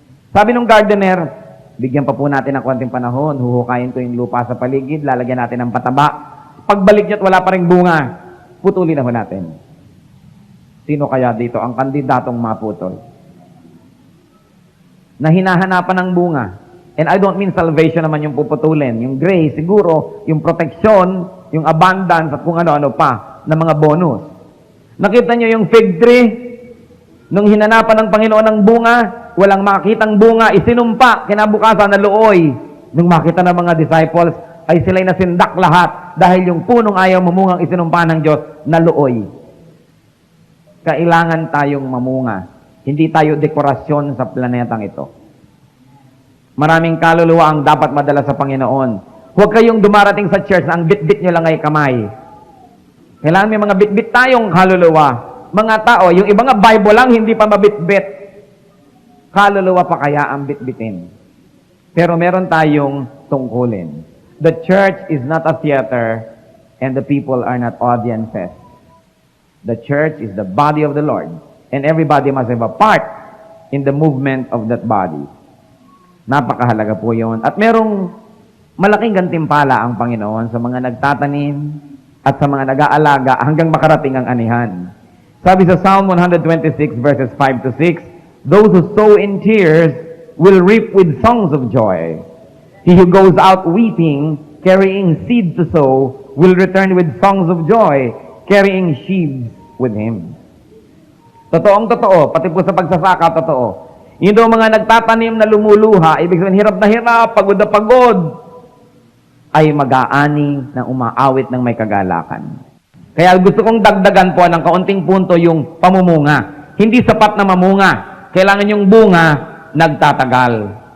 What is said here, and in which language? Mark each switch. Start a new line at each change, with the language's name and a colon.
Filipino: Sabi nung gardener, bigyan pa po natin ng konting panahon, huhukayin ko yung lupa sa paligid, lalagyan natin ng pataba. Pagbalik niya't wala pa ring bunga, putulin na ho natin. Sino kaya dito ang kandidatong maputol? Na hinahanapan ng bunga.
English: And I don't mean salvation
Filipino: naman yung puputulin. Yung grace, siguro, yung protection, yung abundance, at kung ano-ano pa, na mga bonus. Nakita niyo yung fig tree? Nung hinanapan ng Panginoon ng bunga, walang makitang bunga, isinumpa, kinabukasan na looy. Nung makita ng mga disciples, ay sila'y nasindak lahat dahil yung punong ayaw mamungang isinumpa ng Diyos na looy. Kailangan tayong mamunga. Hindi tayo dekorasyon sa planetang ito. Maraming kaluluwa ang dapat madala sa Panginoon. Huwag kayong dumarating sa church na ang bit-bit nyo lang ay kamay. Kailangan may mga bit-bit tayong kaluluwa. Mga tao, yung ibang Bible lang, hindi pa mabit-bit. Kaluluwa pa kaya ang bit-bitin. Pero meron tayong tungkulin.
English: The church is not a theater and the people are not audiences. The church is the body of the Lord and everybody must have a part in the movement of that body.
Filipino: Napakahalaga po yun. At merong malaking gantimpala ang Panginoon sa mga nagtatanim at sa mga nag-aalaga hanggang makarating ang anihan. Sabi sa
English: Psalm 126 verses 5 to 6, those who sow in tears will reap with songs of joy. He who goes out weeping, carrying seed to sow, will return with songs of joy, carrying sheaves with him.
Filipino: Totoong totoo, pati po sa pagsasaka, totoo. Yung daw mga nagtatanim na lumuluha, ibig sabihin, hirap na hirap, pagod na pagod, ay mag-aani na umaawit ng may kagalakan. Kaya gusto kong dagdagan po ng kaunting punto yung pamumunga. Hindi sapat na mamunga. Kailangan yung bunga, nagtatagal.